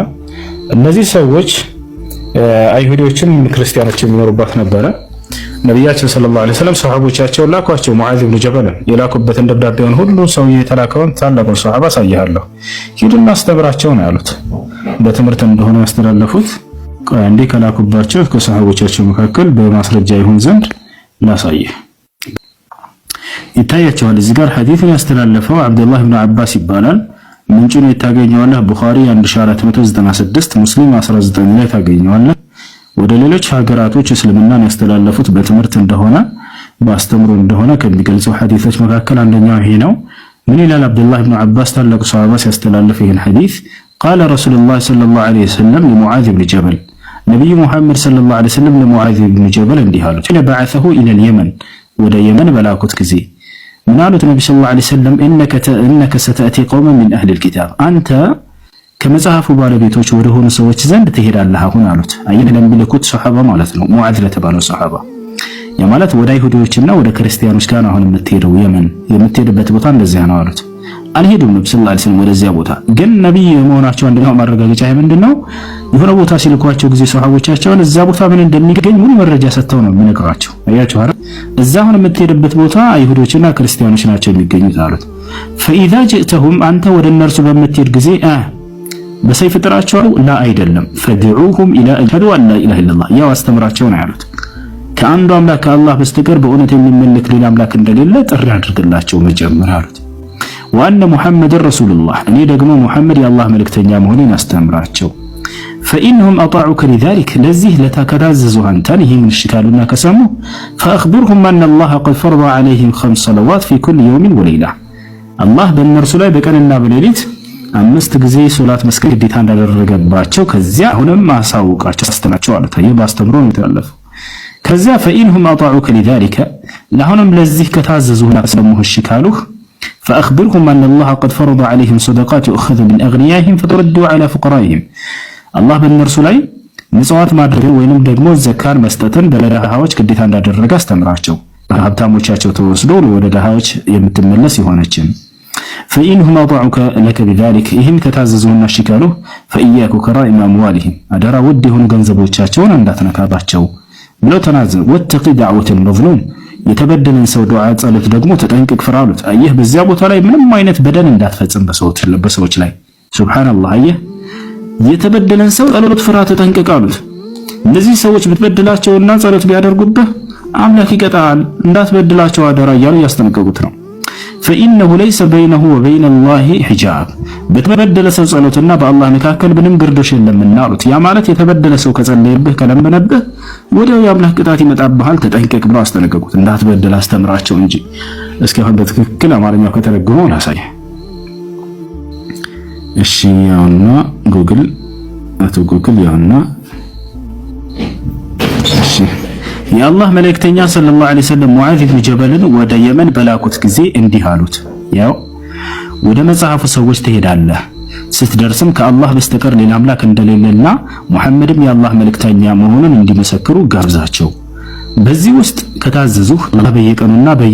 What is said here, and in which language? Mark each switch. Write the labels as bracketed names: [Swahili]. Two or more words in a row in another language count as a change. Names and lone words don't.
[Amharic] እነዚህ ሰዎች አይሁዶችም ክርስቲያኖችም ይኖሩባት ነበረ። ነብያችን ሰለላሁ ዐለይሂ ወሰለም ሱሐቦቻቸውን ላኳቸው። ሙዓዝ ኢብኑ ጀበልን የላኩበትን ደብዳቤውን ሁሉ ሰው የተላከውን ታላቁን ሱሐባ አሳይሃለሁ፣ ሂድና አስተምራቸው ነው ያሉት። በትምህርት እንደሆነ ያስተላለፉት እንዴ ከላኩባቸው ከሱሐቦቻቸው መካከል በማስረጃ ይሁን ዘንድ ላሳይህ። ይታያቸዋል እዚህ ጋር ሐዲሱን ያስተላለፈው አብዱላህ ኢብኑ አባስ ይባላል። ምንጩን የታገኘዋለህ ቡኻሪ 1496 ሙስሊም 19 ላይ ታገኘዋለህ። ወደ ሌሎች ሀገራቶች እስልምናን ያስተላለፉት በትምህርት እንደሆነ በአስተምሮ እንደሆነ ከሚገልጹ ሐዲሶች መካከል አንደኛው ይሄ ነው። ምን ይላል አብዱላህ ኢብኑ አባስ ታላቁ ሱሐባ ሲያስተላልፍ ይሄን ሐዲስ [Arabic] قال رسول الله صلى الله عليه وسلم لمعاذ بن جبل [Amharic] ነብዩ ሙሐመድ ሰለላሁ ዐለይሂ ወሰለም ለሙዓዝ ኢብኑ ጀበል እንዲህ አሉት [Arabic] لما بعثه إلى اليمن [Amharic] ወደ የመን በላኩት ጊዜ ምን አሉት ነብዩ ሰለላሁ ዐለይሂ ወሰለም [Arabic] انك ستاتي قوما من اهل الكتاب [Amharic] አንተ ከመጽሐፉ ባለቤቶች ወደ ሆኑ ሰዎች ዘንድ ትሄዳለህ አሁን አሉት። አይን ለሚልኩት ሱሐባ ማለት ነው። ሙዓዝ ለተባለው ሱሐባ ያ ማለት ወደ አይሁዶችና ወደ ክርስቲያኖች ጋር አሁን የምትሄደው የመን የምትሄድበት ቦታ እንደዚያ ነው አሉት። አልሄዱም ነብዩ ሰለላሁ ዐለይሂ ወሰለም ወደዚያ ቦታ። ግን ነብይ የመሆናቸው አንደኛው ማረጋገጫ ምንድነው? የሆነ ቦታ ሲልኳቸው ጊዜ ሱሐቦቻቸውን እዛ ቦታ ምን እንደሚገኝ ሙሉ መረጃ ሰጥተው ነው የሚነግራቸው። አያችሁ አይደል? እዛ አሁን የምትሄድበት ቦታ አይሁዶችና ክርስቲያኖች ናቸው የሚገኙት አሉት። [Arabic] فاذا جئتهم [Amharic] አንተ ወደ እነርሱ በምትሄድ ጊዜ በሰይፍ ጥራቸው ላ አይደለም [Arabic] فادعهم إلى أشهد أن لا إله إلا الله [Amharic] ያው አስተምራቸው ነው ያሉት። ከአንዱ አምላክ ከአላህ በስተቀር በእውነት የሚመለክ ሌላ አምላክ እንደሌለ ጥሪ አድርግላቸው መጀመር አሉት። [Arabic] وأن محمدا رسول الله [Amharic] እኔ ደግሞ ሙሐመድ የአላህ መልእክተኛ መሆኔን አስተምራቸው። [Arabic] فإنهم أطاعوك لذلك [Amharic] ለዚህ ለተከታዘዙ አንተን ይህን ሽካሉና ከሰሙ [Arabic] فأخبرهم أن الله قد فرض عليهم 5 صلوات في كل يوم وليلة [Amharic] አላህ በእነርሱ ላይ በቀንና በሌሊት 5 ጊዜ ሶላት መስገድ ግዴታ እንዳደረገባቸው ከዚያ አሁንም ማሳውቃቸው አስተምራቸው አሉት። ይህ ባስተምሮ ነው የተላለፈው። ከዚያ [Arabic] فإنهم أطاعوك لذلك [Amharic] ለአሁንም ለዚህ ከታዘዙና ከሰሙ ሽካሉህ [Arabic] فأخبرهم أن الله قد فرض عليهم صدقات يؤخذ من أغنيائهم فترد على فقرائهم الله በእነርሱ [Amharic] ላይ ምጽዋት ማድረግ ወይንም ደግሞ ዘካን መስጠትን ለደሃዎች ግዴታ እንዳደረገ አስተምራቸው። ሀብታሞቻቸው ተወስዶ ወደ ደሃዎች የምትመለስ ይሆነችን [Arabic] فإنهم أطاعوك لك بذلك [Amharic] ይህም ከታዘዙና ሽካሉህ [Arabic] فإياك كرائم أموالهم [Amharic] አደራ ውድ የሆኑ ገንዘቦቻቸውን እንዳትነካባቸው ብለው ተናዘዙ። [Arabic] واتق دعوة المظلوم [Amharic] የተበደለን ሰው ዱዓ ጸሎት ደግሞ ተጠንቅቅ ፍራ አሉት። አየህ በዚያ ቦታ ላይ ምንም አይነት በደል እንዳትፈጽም በሰዎች ላይ ሱብሃንአላህ። አየህ የተበደለን ሰው ጸሎት ፍራ ተጠንቅቅ አሉት። እነዚህ ሰዎች ብትበድላቸውና ጸሎት ቢያደርጉብህ አምላክ ይቀጣል፣ እንዳትበድላቸው አደራ እያሉ ያስጠነቀቁት ነው። [Arabic] فإنه ليس بينه وبين الله حجاب [Amharic] በተበደለ ሰው ጸሎትና በአላህ መካከል ምንም ግርዶሽ የለምና አሉት። ያ ማለት የተበደለ ሰው ከጸለየብህ ከለመነብህ ወዲያው የአምላክ ቅጣት ይመጣብሃል፣ ተጠንቀቅ ብለው አስጠነቀቁት። እንዳትበደል አስተምራቸው እንጂ። እስኪ አሁን በትክክል አማርኛው ከተረጎመው ላሳይ። እሺ ያውና ጉግል ያውና እሺ የአላህ መልእክተኛ ሰለላሁ ዐለይሂ ወሰለም ሙዓዝ ኢብኑ ጀበልን ወደ የመን በላኩት ጊዜ እንዲህ አሉት። ያው ወደ መጽሐፉ ሰዎች ትሄዳለህ፣ ስትደርስም ከአላህ በስተቀር ሌላ አምላክ እንደሌለና ሙሐመድም የአላህ መልእክተኛ መሆኑን እንዲመሰክሩ ጋብዛቸው። በዚህ ውስጥ ከታዘዙህ በየቀኑና